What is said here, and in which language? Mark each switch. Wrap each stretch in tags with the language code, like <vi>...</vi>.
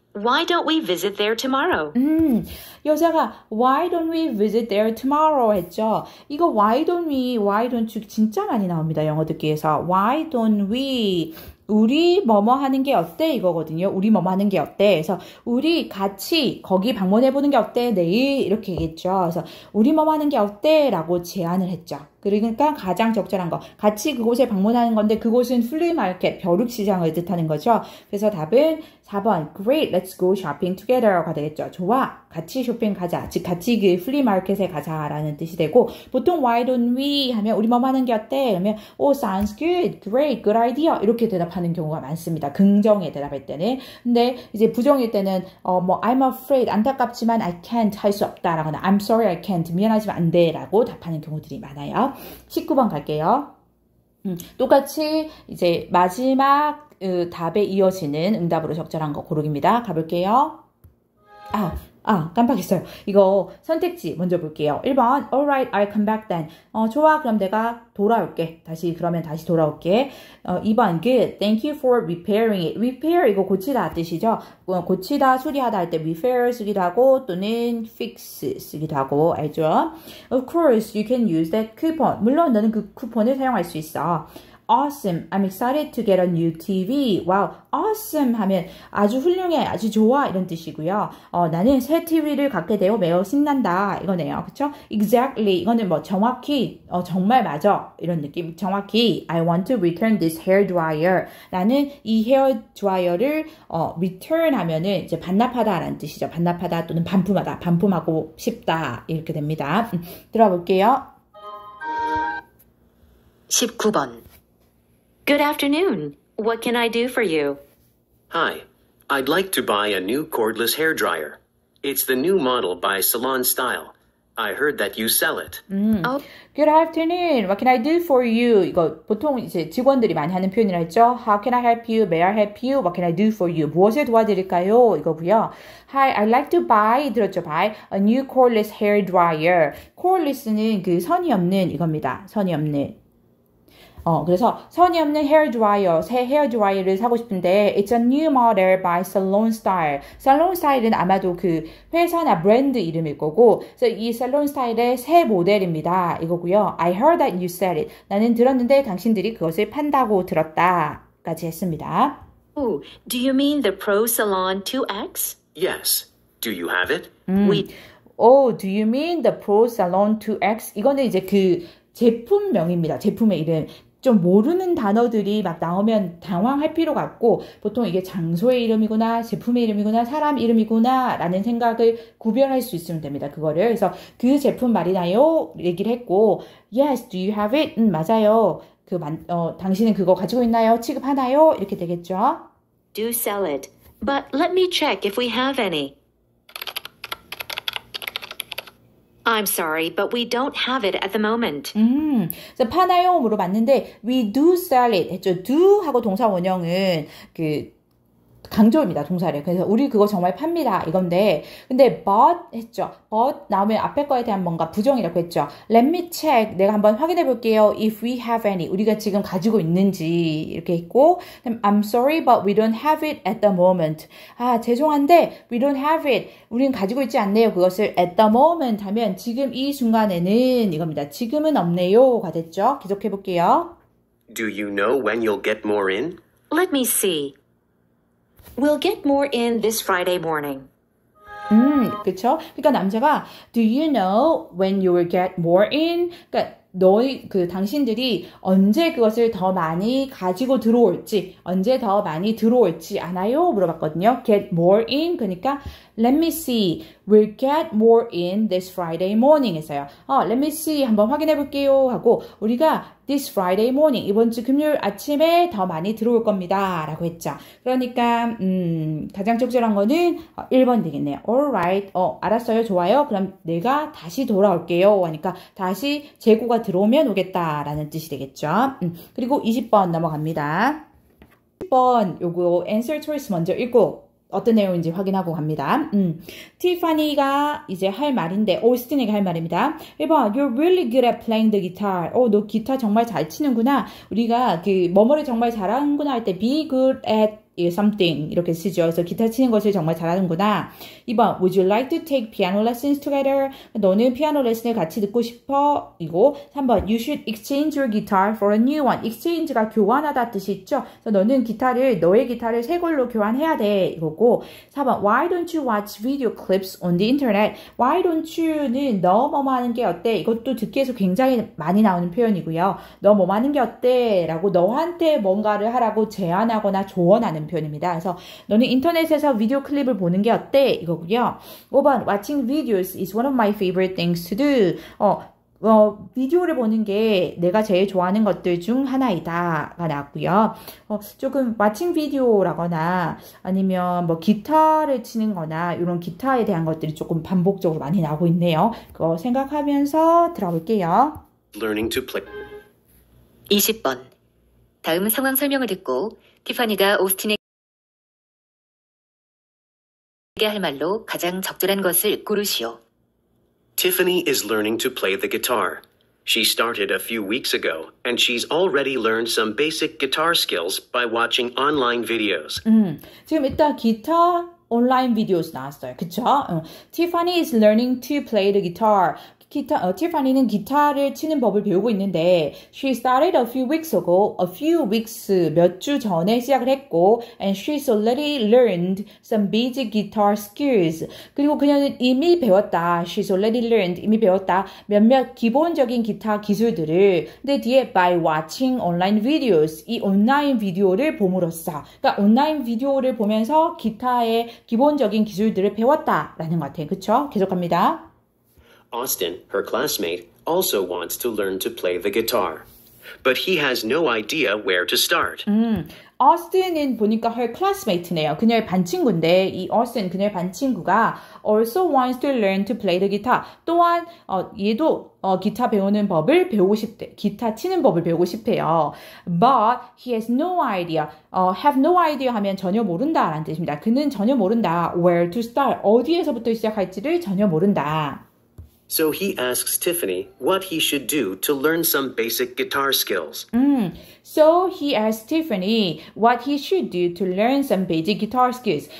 <en>Why don't we visit there tomorrow?</en> <ko>여자가</ko> <en>Why don't we visit there tomorrow</en> <ko>했죠. 이거 why don't you 진짜 많이 나옵니다. 영어 듣기에서.</ko> <en>Why don't we</en> <ko>우리 뭐뭐 하는 게 어때? 이거거든요. 우리 뭐뭐 하는 게 어때? 그래서 우리 같이 거기 방문해보는 게 어때? 내일 이렇게 얘기했죠. 그래서 우리 뭐뭐 하는 게 어때? 라고 제안을 했죠. 그러니까 가장 적절한 거. 같이 그곳에 방문하는 건데 그곳은 플리마켓, 벼룩시장을 뜻하는 거죠. 그래서 답은 4번</ko> <en>Great, let's go shopping together</en> <ko>가 되겠죠. 좋아, 같이 쇼핑 가자. 즉 같이 그 플리마켓에 가자라는 뜻이 되고 보통</ko> <en>why don't we</en> <ko>하면 우리 뭐뭐 하는 게 어때? 그러면</ko> <en>oh, sounds good, great, good idea</en> <ko>이렇게 대답하는 경우가 많습니다. 긍정에 대답할 때는. 근데 이제 부정일 때는 뭐</ko> <en>I'm afraid,</en> <ko>안타깝지만</ko> <en>I can't</en> <ko>할 수 없다 라거나</ko> <en>I'm sorry, I can't,</en> <ko>미안하지만 안 돼 라고 답하는 경우들이 많아요. 19번 갈게요. 똑같이 이제 마지막 답에 이어지는 응답으로 적절한 거 고르기입니다. 가볼게요. 깜빡했어요. 이거 선택지 먼저 볼게요.</ko> <en>1번, alright, I'll come back then.</en> <ko>좋아, 그럼 내가 돌아올게. 다시 돌아올게.</ko> <en>2번, good, thank you for repairing it.</en> <ko>repair, 이거 고치다 뜻이죠. 고치다, 수리하다 할 때 repair 쓰기도 하고, 또는 fix 쓰기도 하고, 알죠?</ko> <en>Of course, you can use that coupon.</en> <ko>물론 너는 그 쿠폰을 사용할 수 있어.</ko> <en>Awesome. I'm excited to get a new TV. Wow.</en> <ko>Awesome 하면 아주 훌륭해, 아주 좋아 이런 뜻이고요. 나는 새 TV를 갖게 되어 매우 신난다 이거네요. 그렇죠?</ko> <en>Exactly.</en> <ko>이거는 뭐 정확히, 정말 맞아 이런 느낌. 정확히</ko> <en>I want to return this hair dryer.</en> <ko>나는 이 헤어 드라이어를 return 하면은 이제 반납하다라는 뜻이죠. 반납하다 또는 반품하다. 반품하고 싶다 이렇게 됩니다. 들어볼게요. 19번.</ko> <en>Good afternoon. What can I do for you? Hi. I'd like to buy a new cordless hair dryer. It's the new model by Salon Style. I heard that you sell it. Oh, Good afternoon. What can I do for you?</en> <ko>이거 보통 이제 직원들이 많이 하는 표현이라 했죠.</ko> <en>How can I help you? May I help you? What can I do for you?</en> <ko>무엇을 도와드릴까요? 이거고요.</ko> <en>Hi, I'd like to buy,</en> <ko>들었죠?</ko> <en>Buy a new cordless hair dryer.</en> <ko>cordless는 그 선이 없는 이겁니다. 선이 없는. 그래서 선이 없는 헤어 드라이어, 새 헤어 드라이어를 사고 싶은데</ko> <en>It's a new model by Salon Style.</en> <ko>Salon Style은 아마도 그 회사나 브랜드 이름일 거고 그래서 이 Salon Style의 새 모델입니다. 이거고요.</ko> <en>I heard that you sell it.</en> <ko>나는 들었는데 당신들이 그것을 판다고 들었다까지 했습니다.</ko> <en>oh, do you mean the Pro Salon 2X? Yes. Do you have it? We Oh, do you mean the Pro Salon 2X?</en> <ko>이거는 이제 그 제품명입니다. 제품의 이름. 좀 모르는 단어들이 막 나오면 당황할 필요가 없고 보통 이게 장소의 이름이구나 제품의 이름이구나 사람 이름이구나 라는 생각을 구별할 수 있으면 됩니다. 그거를 그래서 그 제품 말이나요? 얘기를 했고</ko> <en>Yes, do you have it?</en> <ko>맞아요. 당신은 그거 가지고 있나요? 취급하나요? 이렇게 되겠죠.</ko> <en>do sell it, but let me check if we have any. I'm sorry, but we don't have it at the moment.</en> <ko>그래서 파나요? 물어봤는데</ko> <en>we do sell it</en> <ko>했죠. do 하고 동사 원형은 그 강조입니다. 동사를. 그래서 우리 그거 정말 팝니다. 이건데 근데</ko> <en>but</en> <ko>했죠. but 나오면 앞에 거에 대한 뭔가 부정이라고 했죠.</ko> <en>Let me check.</en> <ko>내가 한번 확인해 볼게요.</ko> <en>If we have any.</en> <ko>우리가 지금 가지고 있는지 이렇게 했고</ko> <en>I'm sorry but we don't have it at the moment.</en> <ko>죄송한데</ko> <en>we don't have it.</en> <ko>우리는 가지고 있지 않네요. 그것을</ko> <en>at the moment</en> <ko>하면 지금 이 순간에는 이겁니다. 지금은 없네요가 됐죠. 계속해 볼게요.</ko> <en>Do you know when you'll get more in? Let me see. We'll get more in this Friday morning.</en> <ko>그쵸? 그러니까 남자가</ko> <en>Do you know when you will get more in?</en> <ko>그러니까 당신들이 언제 그것을 더 많이 가지고 들어올지, 언제 더 많이 들어올지 아나요? 물어봤거든요.</ko> <en>Get more in.</en> <ko>그러니까</ko> <en>Let me see. We'll get more in this Friday morning</en> <ko>했어요. Let me see. 한번 확인해 볼게요. 하고 우리가</ko> <en>this Friday morning.</en> <ko>이번 주 금요일 아침에 더 많이 들어올 겁니다. 라고 했죠. 그러니까 가장 적절한 거는 1번 되겠네요.</ko> <en>Alright.</en> <ko>알았어요. 좋아요. 그럼 내가 다시 돌아올게요. 하니까 다시 재고가 들어오면 오겠다라는 뜻이 되겠죠. 그리고 20번 넘어갑니다. 10번 요거</ko> <en>answer choice</en> <ko>먼저 읽고 어떤 내용인지 확인하고 갑니다. 티파니가 이제 할 말인데 오스틴에게 할 말입니다. 1번</ko> <en>You're really good at playing the guitar.</en> <ko>너 기타 정말 잘 치는구나. 우리가 그 뭐뭐를 정말 잘하는구나 할 때</ko> <en>be good at something</en> <ko>이렇게 쓰죠. 그래서 기타 치는 것을 정말 잘하는구나. 2번</ko> <en>Would you like to take piano lessons together?</en> <ko>너는 피아노 레슨을 같이 듣고 싶어? 이고 3번</ko> <en>You should exchange your guitar for a new one.</en> <ko>exchange가 교환하다 뜻이 있죠. 그래서 너는 너의 기타를 새 걸로 교환해야 돼. 이거고 4번</ko> <en>Why don't you watch video clips on the internet? Why don't you</en> <ko>는 너 뭐뭐 하는 게 어때? 이것도 듣기에서 굉장히 많이 나오는 표현이고요. 너 뭐뭐 하는 게 어때? 라고 너한테 뭔가를 하라고 제안하거나 조언하는 표현입니다. 그래서 너는 인터넷에서 비디오 클립을 보는 게 어때? 이거고요. 5번</ko> <en>Watching videos is one of my favorite things to do.</en> <ko>비디오를 보는 게 내가 제일 좋아하는 것들 중 하나이다가 나왔고요. 조금 watching 비디오라거나 아니면 뭐 기타를 치는 거나 이런 기타에 대한 것들이 조금 반복적으로 많이 나오고 있네요. 그거 생각하면서 들어볼게요.</ko> <en>Learning to play.</en> <ko>20번. 다음 상황 설명을 듣고 티파니가 오스틴에게 할 말로 가장 적절한 것을 고르시오.</ko> <en>Tiffany is learning to play the guitar. She started a few weeks ago, and she's already learned some basic guitar skills by watching online videos.</en> <ko>지금 일단 기타 온라인 비디오스 나왔어요. 그쵸?</ko> <en>Tiffany is learning to play the guitar.</en> <ko>티파니는 기타를 치는 법을 배우고 있는데</ko> <en>She started a few weeks ago. A few weeks</en> <ko>몇 주 전에 시작을 했고</ko> <en>And she's already learned some basic guitar skills.</en> <ko>그리고 그녀는 이미 배웠다.</ko> <en>She's already learned.</en> <ko>이미 배웠다. 몇몇 기본적인 기타 기술들을 근데 뒤에</ko> <en>by watching online videos.</en> <ko>이 온라인 비디오를 봄으로써 그러니까 온라인 비디오를 보면서 기타의 기본적인 기술들을 배웠다라는 것 같아요. 그쵸? 계속합니다.</ko> <en>Austin, her classmate, also wants to learn to play the guitar. but he has no idea where to start.</en> <ko>Austin은 보니까</ko> <en>her classmate</en> <ko>네요. 그녀의 반친구인데 이 Austin, 그녀의 반친구가</ko> <en>also wants to learn to play the guitar.</en> <ko>또한 얘도 기타 배우는 법을 배우고 싶대. 기타 치는 법을 배우고 싶대요.</ko> <en>But he has no idea. have no idea</en> <ko>하면 전혀 모른다라는 뜻입니다. 그는 전혀 모른다.</ko> <en>Where to start.</en> <ko>어디에서부터 시작할지를 전혀 모른다.</ko> <en>So he asks Tiffany what he should do to learn some basic guitar skills. So he asked Tiffany what he should do to learn some basic guitar skills.</en>